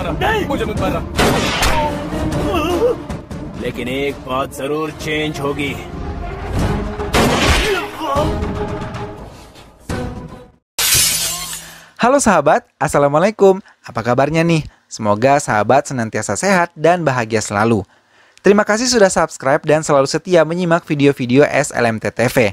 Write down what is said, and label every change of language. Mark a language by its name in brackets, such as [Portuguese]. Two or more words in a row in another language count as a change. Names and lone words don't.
[Hindi] रहा, मुझे मत मारना। लेकिन एक बात जरूर चेंज होगी। [Indonesian] Halo sahabat, Assalamualaikum. Apa kabarnya nih? Semoga sahabat senantiasa sehat dan bahagia selalu. Terima kasih sudah subscribe dan selalu setia menyimak video-video SLMT TV.